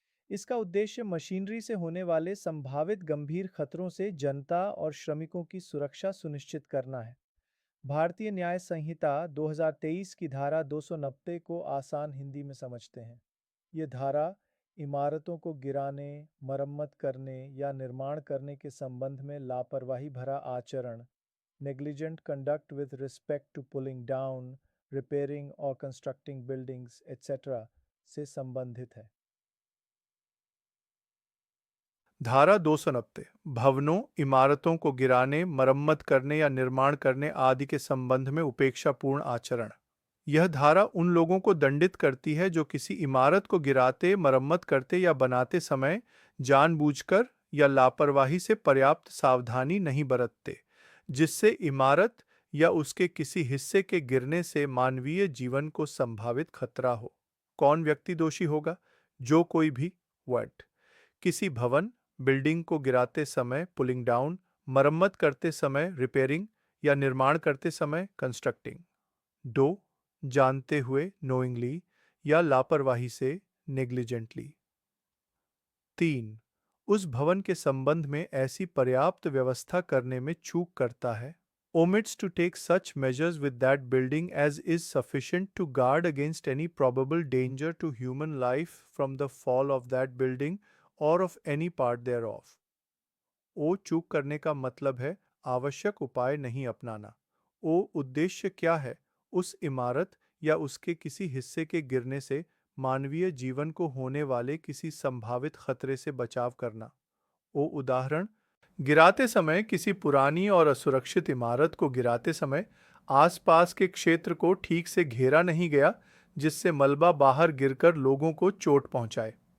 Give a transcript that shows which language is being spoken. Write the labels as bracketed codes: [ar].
[hi] इसका उद्देश्य मशीनरी से होने वाले संभावित गंभीर खतरों से जनता और श्रमिकों की सुरक्षा सुनिश्चित करना है। भारतीय न्याय संहिता 2023 की धारा 290 को आसान हिंदी में समझते हैं। ये धारा इमारतों को गिराने, मरम्मत करने या निर्माण करने के संबंध में लापरवाही भरा आचरण, [en] negligent conduct with respect to pulling down, repairing or constructing buildings, etc. [hi] से संबंधित है। धारा 290 भवनों, इमारतों को गिराने, मरम्मत करने या निर्माण करने आदि के संबंध में उपेक्षापूर्ण आचरण। यह धारा उन लोगों को दंडित करती है जो किसी इमारत को गिराते, मरम्मत करते या बनाते समय जानबूझकर या लापरवाही से पर्याप्त सावधानी नहीं बरतते, जिससे इमारत या उसके किसी हिस्से के गिरने से मानवीय जीवन को संभावित खतरा हो। कौन व्यक्ति दोषी होगा? जो कोई भी वर्ड किसी भवन, बिल्डिंग को गिराते समय [en] pulling down, [hi] मरम्मत करते समय रिपेयरिंग या निर्माण करते समय कंस्ट्रक्टिंग। 2. जानते हुए नोइंगली या लापरवाही से नेग्लिजेंटली। 3. उस भवन के संबंध में ऐसी पर्याप्त व्यवस्था करने में चूक करता है। [en] omits to take such measures with that building as is sufficient to guard against any probable danger to human life from the fall of that building or of any part thereof. [hi] ओ चूक करने का मतलब है आवश्यक उपाय नहीं अपनाना। ओ उद्देश्य क्या है? उस इमारत या उसके किसी हिस्से के गिरने से मानवीय जीवन को होने वाले किसी संभावित खतरे से बचाव करना। ओ उदाहरण, गिराते समय किसी पुरानी और असुरक्षित इमारत को गिराते समय आसपास के क्षेत्र को ठीक से घेरा नहीं गया, जिससे मलबा बाहर गिरकर लोगों को चोट पहुंचाए।